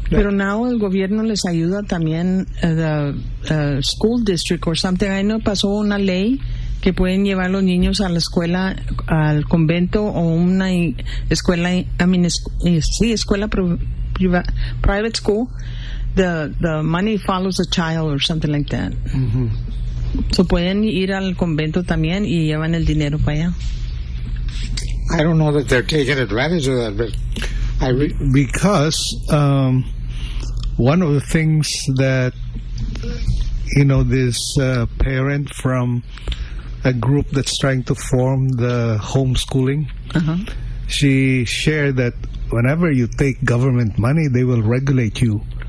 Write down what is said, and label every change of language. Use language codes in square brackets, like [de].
[en] Yeah. [es] Pero [en] now [es] el gobierno les ayuda también [en] the school district or something. I know [es] pasó una ley que pueden llevar los niños a la escuela, al convento o una escuela, [en] I mean, [es] escuela [en] private school. The money follows the child or something like that. Mm-hmm. So [es] pueden ir al convento también y llevan el dinero para allá. [en] I don't know that they're taking advantage of that, but Because one of the things that, you know, this parent from a group that's trying to form the homeschooling, she shared that whenever you take government money, they will regulate you.